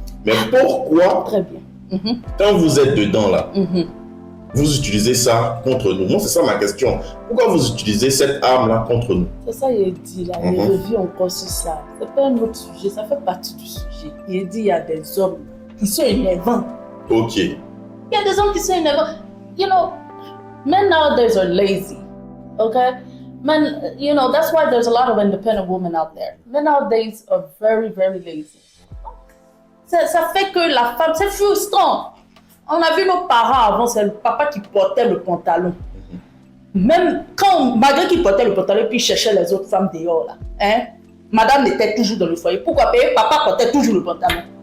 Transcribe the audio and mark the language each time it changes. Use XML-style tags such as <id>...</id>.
<fr>Mais pourquoi, quand vous êtes dedans là, vous utilisez ça contre nous? Moi, c'est ça ma question. Pourquoi vous utilisez cette arme-là contre nous? C'est ça il dit là, il revient encore sur ça. C'est pas un autre sujet, ça fait partie du sujet. Il dit il y a des hommes qui sont énervants. Ok. Il y a des hommes qui sont énervants.</fr> <en>You know, men nowadays are lazy. Okay? Men, you know, that's why there's a lot of independent women out there. Men nowadays are very, very lazy.</en> <fr>Ça fait que la femme, c'est frustrant. On a vu nos parents avant, c'est le papa qui portait le pantalon. Même quand, malgré qu'il portait le pantalon, puis il cherchait les autres femmes dehors là. Hein? Madame était toujours dans le foyer. Pourquoi? Parce que papa portait toujours le pantalon.</fr>